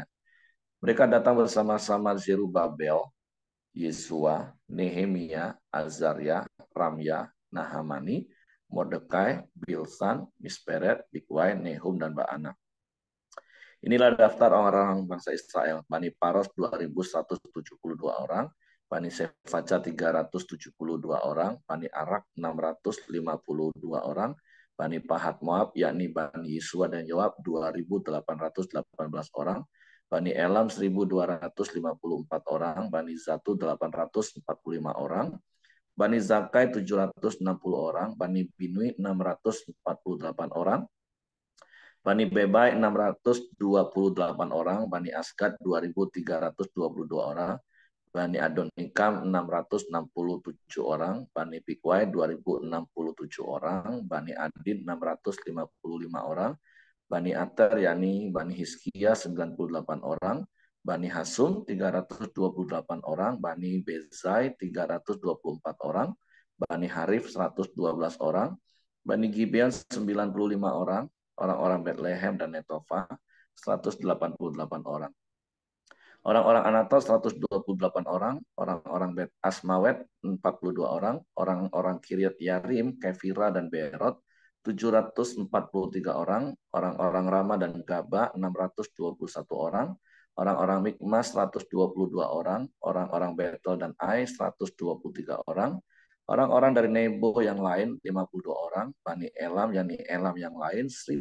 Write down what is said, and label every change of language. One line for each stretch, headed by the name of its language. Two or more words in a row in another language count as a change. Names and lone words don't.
Indonesian: Mereka datang bersama-sama Zerubabel, Yesua, Nehemia, Azaria, Ramya, Nahamani, Mordekai, Bilsan, Misperet, Bigwai, Nehum, dan Baana. Inilah daftar orang-orang bangsa Israel. Bani Paros 2.172 orang, Bani Sefaca 372 orang, Bani Arak 652 orang, Bani Pahat Moab, yakni Bani Yesua dan Yoab 2.818 orang, Bani Elam 1.254 orang, Bani Zatu 845 orang, Bani Zakai 760 orang, Bani Binui 648 orang, Bani Bebai 628 orang, Bani Asgad 2.322 orang, Bani Adonikam 667 orang, Bani Bikwai 2.067 orang, Bani Adin 655 orang, Bani Ater yakni Bani Hizkia 98 orang, Bani Hasum 328 orang, Bani Bezai 324 orang, Bani Harif 112 orang, Bani Gibeon 95 orang, orang-orang Bethlehem dan Netofa 188 orang. Orang-orang Anatot 128 orang, orang-orang Bet Asmawet 42 orang, orang-orang Kiryat Yarim, Kefira dan Beerot 743 orang, orang-orang Rama dan Gaba 621 orang, orang-orang Mikmas 122 orang, orang-orang Betel dan Ai 123 orang, orang-orang dari Nebo yang lain 52 orang, Bani Elam yakni Elam yang lain